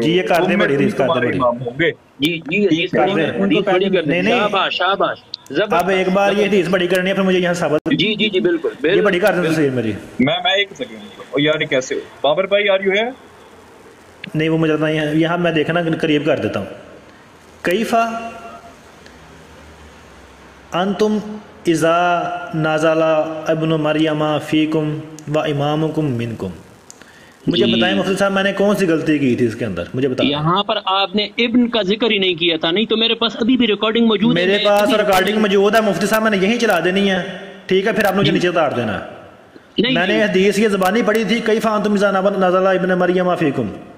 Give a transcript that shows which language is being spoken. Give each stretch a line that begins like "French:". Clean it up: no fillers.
Urdu: جی یہ کر دیں بڑی حدیث کر دیں بڑی. شاباش. اب ایک بار یہ حدیث بڑی کرنی ہے، پھر مجھے یہاں ثابت. جی بالکل یہ بڑی کر دیں تصویر میری. میں ایک سیکنڈ یار کیسے بابر بھائی آر یو ہے؟ نہیں وہ مجھے یہاں میں دیکھنا قریب کر دیتا ہوں.
Arabic: کیف انتم اذا نزل ابن مریم فیکم و امامکم منکم.
Urdu: مجھے بتائیں مفتی صاحب میں نے کون سی غلطی کی تھی اس کے اندر، مجھے بتائیں. یہاں پر آپ نے ابن کا ذکر ہی نہیں کیا تھا. نہیں تو میرے پاس ابھی بھی ریکارڈنگ موجود ہے. میرے پاس ریکارڈنگ موجود ہے مفتی صاحب، میں نے یہی چلا دینی ہے. ٹھیک ہے پھر آپ نے نیچے اتار دینا. میں نے حدیث کی زبانی پڑھی تھی
Arabic: کیف انتم اذا نزل ابن مریم فیکم.